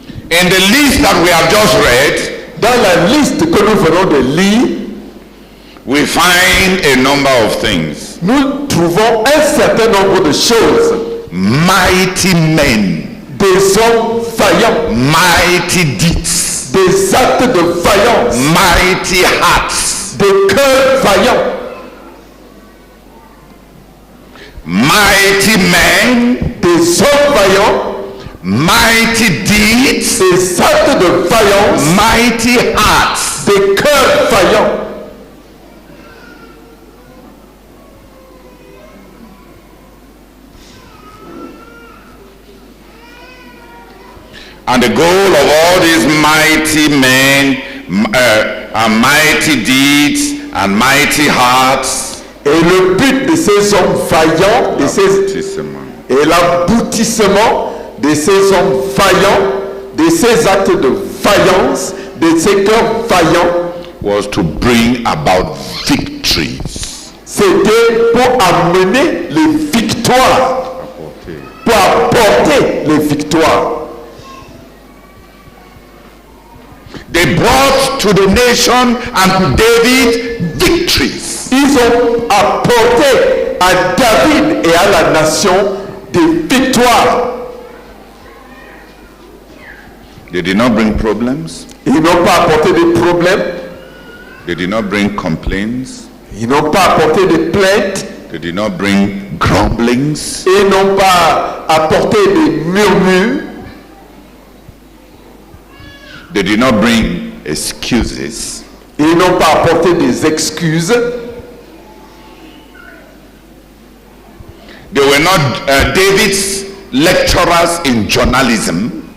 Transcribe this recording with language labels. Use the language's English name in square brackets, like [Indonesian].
[English] In the list that we have just read, [French] dans la liste que nous venons de lire, [English] we find a number of things. [French] Nous trouvons un certain nombre de choses. [English] Mighty men. [French] Des hommes vaillants. [English] Mighty deeds. [French] Des actes de vaillance. [English] Mighty hearts. [French] Des cœurs vaillants. [English] Mighty men. [French] Des hommes vaillants. [English] Mighty deeds. [French] Des actes de vaillance. [English] Mighty hearts. [French] Des cœurs vaillants. [English] And the goal of all these mighty men and mighty deeds and mighty hearts, [French] et le but de ces hommes vaillants et l'aboutissement de ces hommes vaillants, de ces actes de vaillance, de ces cœurs vaillants, [English] was to bring about victories. [French] c'était pour amener les victoires, pour apporter les victoires. [English] They brought to the nation and David victories. [French] Ils ont apporté à David et à la nation des victoires. [English] They did not bring problems. [French] Ils n'ont pas apporté des problèmes. [English] They did not bring complaints. [French] Ils n'ont pas apporté des plaintes. [English] They did not bring grumblings. [French] Ils n'ont pas apporté des murmures. [English] They did not bring excuses. [French] Ils n'ont pas apporté des excuses. [English] They were not David's lecturers in journalism.